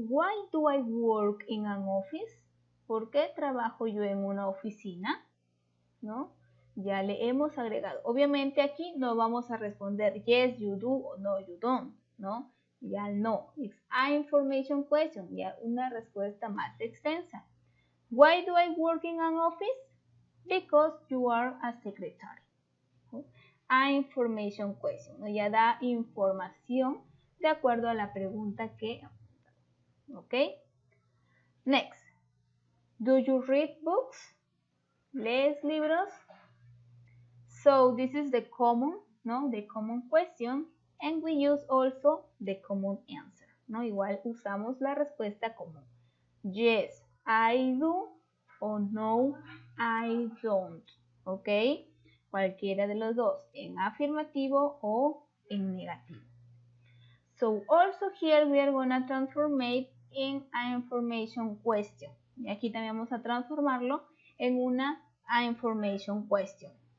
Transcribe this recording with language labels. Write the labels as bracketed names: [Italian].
[English] Why do I work in an office? [Spanish] ¿Por qué trabajo yo en una oficina? ¿No? Ya le hemos agregado. Obviamente aquí no vamos a responder [English] yes, you do [Spanish] o [English] no, you don't, [Spanish] ¿no? Ya no. [English] It's an information question, [Spanish] ya una respuesta más extensa. [English] Why do I work in an office? Because you are a secretary. A information question, ¿no? [Spanish] Ya da información de acuerdo a la pregunta que... [English] ¿Ok? Next. Do you read books? [Spanish] ¿Lees libros? [English] So this is the common, ¿no? The common question, and we use also the common answer, ¿no? [Spanish] Igual usamos la respuesta común. [English] Yes, I do, [Spanish] o [English] no, I don't, [Spanish] ¿ok? Cualquiera de los dos, en afirmativo o en negativo. [English] So also here we are going to transform it in an information question. [Spanish] Y aquí también vamos a transformarlo en una information question.